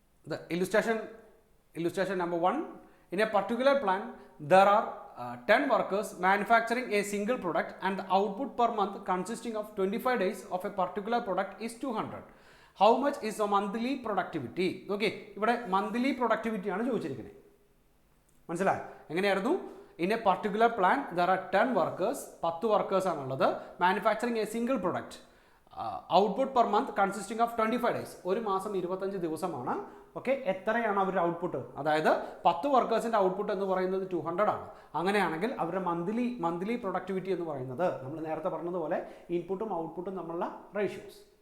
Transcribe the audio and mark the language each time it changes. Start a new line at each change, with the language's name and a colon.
English: The illustration number 1, in a particular plant there are 10 workers manufacturing a single product and the output per month consisting of 25 days of a particular product is 200. How much is the monthly productivity?
Malayalam: Okay, ഇവിടെ monthly productivity ആണ് ചോദിച്ചിരിക്കുന്നത്. മനസ്സിലായി എങ്ങനെയായിരുന്നു?
English: In a particular plant there are 10 workers, 10 workers
Malayalam: ആണുള്ളത്,
English: manufacturing a single product. Output per month consisting of 25 days,
Malayalam: ഒരു മാസം 25 ദിവസമാണ്. Okay, എത്രയാണ് അവരുടെ ഔട്ട്പുട്ട്? അതായത് 10 വർക്കേഴ്സിൻ്റെ ഔട്ട്പുട്ട് എന്ന് പറയുന്നത് 200 ആണ്. അങ്ങനെയാണെങ്കിൽ അവരുടെ മന്ത്ലി പ്രൊഡക്ടിവിറ്റി എന്ന് പറയുന്നത് നമ്മൾ നേരത്തെ പറഞ്ഞതുപോലെ ഇൻപുട്ടും ഔട്ട്പുട്ടും തമ്മിലുള്ള റേഷ്യോസ്.